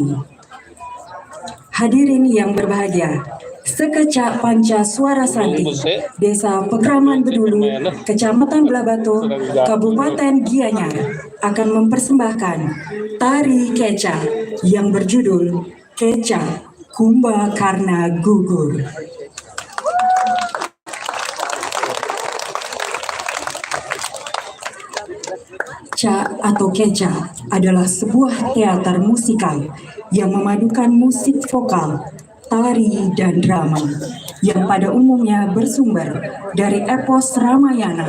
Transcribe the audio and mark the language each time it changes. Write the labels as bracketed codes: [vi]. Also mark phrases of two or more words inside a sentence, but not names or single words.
[id] Hadirin yang berbahagia, Sekeca Panca Suara Santi, Desa Pekraman Bedulu, Kecamatan Blabato, Kabupaten Gianyar, akan mempersembahkan tari keca yang berjudul Keca Kumba Karna Gugur. Ca atau keca adalah sebuah teater musikal yang memadukan musik vokal, tari, dan drama yang pada umumnya bersumber dari epos Ramayana.